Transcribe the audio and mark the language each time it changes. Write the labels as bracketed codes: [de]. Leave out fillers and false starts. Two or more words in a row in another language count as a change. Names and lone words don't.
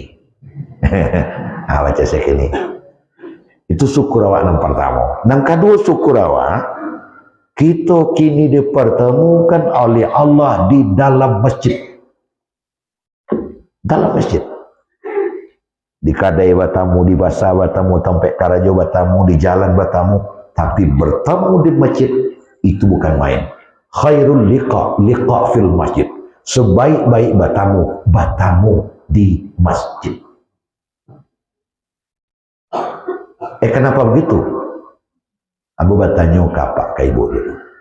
[id] Baca sekini. Itu syukur awak yang pertama. Yang kedua syukur awak, kita kini dipertemukan oleh Allah di dalam masjid. Dalam masjid. [min] Di kadai batamu, di basah batamu, tempat karajo batamu, di jalan batamu. [id] Tapi bertemu di masjid, itu bukan main. [ar] خير اللقاء في المسجد. [id] Sebaik-baik batamu di masjid. Kenapa begitu? Aku bertanya ke ibu dulu.